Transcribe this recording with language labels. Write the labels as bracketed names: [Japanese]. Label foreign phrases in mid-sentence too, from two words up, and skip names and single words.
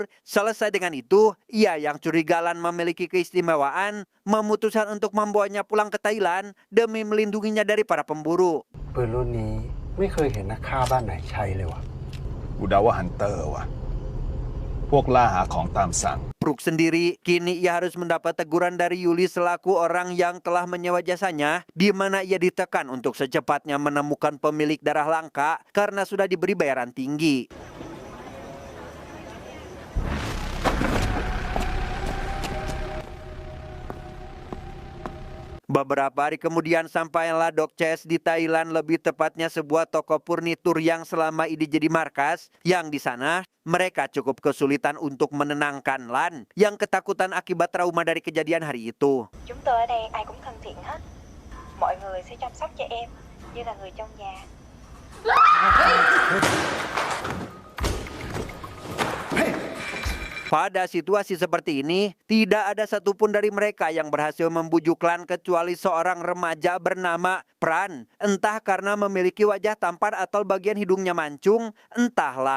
[Indonesian] Selesai dengan itu, ia yang curiga Lan memiliki keistimewaan memutuskan untuk membawanya pulang ke Thailand demi melindunginya dari para pemburu. [Thai] ปืนรุ่นนี้ไม่เคยเห็นนักฆ่าบ้านไหนใช้เลยวะ กูเดาว่าฮันเตอร์ว่ะ พวกล่าหาของตามสั่ง [Indonesian] Phuc sendiri kini ia harus mendapat teguran dari Yuli selaku orang yang telah menyewa jasanya, di mana ia ditekan untuk secepatnya menemukan pemilik darah langka karena sudah diberi bayaran tinggi. Beberapa hari kemudian sampailah Dok Ches di Thailand, lebih tepatnya sebuah toko furnitur yang selama ini jadi markas, yang di sana mereka cukup kesulitan untuk menenangkan Lan yang ketakutan akibat trauma dari kejadian hari itu. [Vietnamese] Chúng tôi ở đây ai cũng thân thiện hết. Mọi người sẽ chăm sóc cho em như là người trong nhà. [Indonesian] Pada situasi seperti ini, tidak ada satupun dari mereka yang berhasil membujuk Lan kecuali seorang remaja bernama Pran. Entah karena memiliki wajah tampan atau bagian hidungnya mancung, entahlah.